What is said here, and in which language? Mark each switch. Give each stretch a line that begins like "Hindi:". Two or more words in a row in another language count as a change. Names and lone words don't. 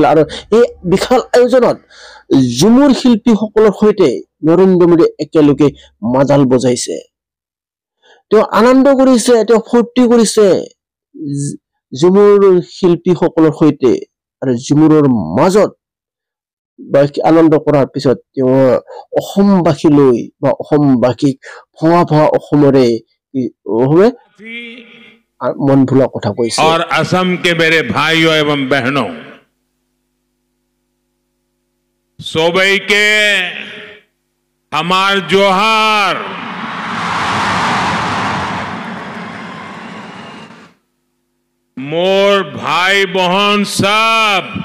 Assamese: আৰু এই বিশাল আয়োজনত ঝুমুৰ শিল্পীসকলৰ সৈতে নৰেন্দ্ৰ মোদীয়ে একেলগে মাদাল বজাইছে, তেওঁ আনন্দ কৰিছে, তেওঁ ফূৰ্তি কৰিছে ঝুমুৰ শিল্পীসকলৰ সৈতে। আৰু ঝুমুৰৰ মাজত আনন্দ কৰাৰ পিছত তেওঁ অসমবাসীলৈ বা অসমবাসীক ভঙা ভঙা অসমৰে মন ভুলা কথা কৈছে।
Hindi: और असम के मेरे भाइयों एवं बहनों, सोबई के
Sadri: हमार जोहार, मोर भाई बहन सब